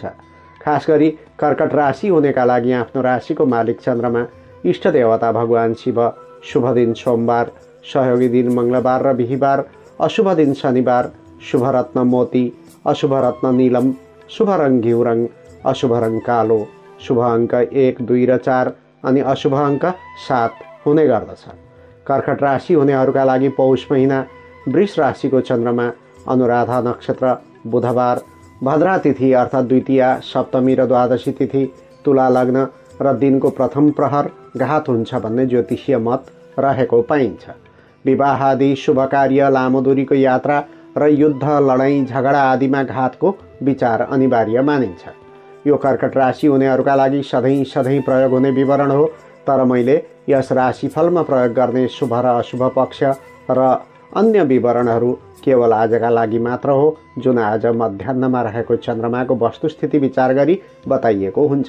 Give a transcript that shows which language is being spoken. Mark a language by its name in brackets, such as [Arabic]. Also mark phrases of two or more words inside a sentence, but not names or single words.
[Nepali] खास गरी कर्कट राशि हुनेका लागि आफ्नो राशिको मालिक चन्द्रमा, इष्ट देवता भगवान शिव, शुभ दिन सोमबार, सहयोगी दिन मङ्गलबार र बिहीबार, अशुभ दिन शनिबार, शुभ रत्न मोती, अशुभ रत्न नीलम, शुभ रङ घिउ रङ, अशुभ रङ कालो, शुभ अङ्क 1, 2 र 4 अनि अशुभ अङ्क 7 हुने गर्दछ। कर्कट राशि हुनेहरूका लागि पौष महिना वृष राशिको चन्द्रमा, अनुराधा नक्षत्र, बुधबार, भद्रा तिथि अर्थात् द्वितीया, सप्तमी र द्वादशी तिथि, तुला लग्न र दिनको प्रथम प्रहर घात हुन्छ भन्ने ज्योतिषीय मत रहेको पाइन्छ। विवाह आदि शुभ कार्य, लामो दूरीको यात्रा र युद्ध, लडाईँ, झगडा आदिमा घातको विचार अनिवार्य मानिन्छ। यो कर्कट राशि हुनेहरूका लागि सधैँ प्रयोग हुने विवरण हो, तर मैले यस राशिफलमा प्रयोग गर्ने शुभ र अशुभ पक्ष र अन्य विवरणहरू केवल आजका लागि मात्र हो, जुन आज मध्याह्नमा रहेको चन्द्रमाको वस्तुस्थिति विचार गरी बताइएको हुन्छ।